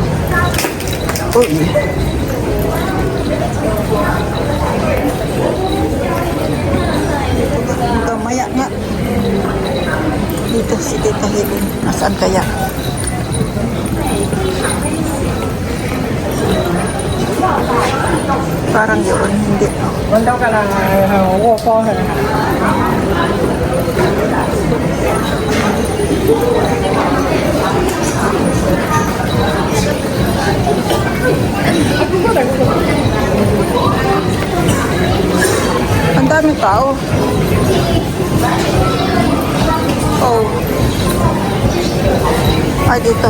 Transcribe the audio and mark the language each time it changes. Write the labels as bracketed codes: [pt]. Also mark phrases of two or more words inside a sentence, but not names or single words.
[tl] Uy. Maya nga. Dito si Tita Helen. Nasaan kaya? Parang yun. Hindi. [vi] Vấn đâu cả là hàng của con hả? [tl] Ang daming tao. Oh. Ay, dito.